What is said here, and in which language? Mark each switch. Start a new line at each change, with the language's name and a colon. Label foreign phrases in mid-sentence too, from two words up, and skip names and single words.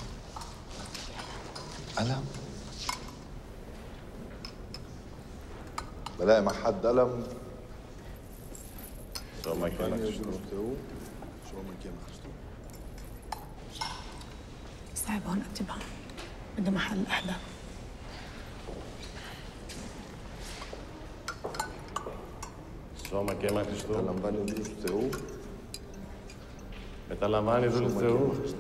Arabic: قلم. بلاقي مع حد قلم. شو ما كان صعب هون أكتبها، بدها محل أحلى.
Greek: Σώμα και αίμα Χριστού. Μεταλαμβάνει ο Δούλος του Θεού. Μεταλαμβάνει ο Δούλος του Θεού.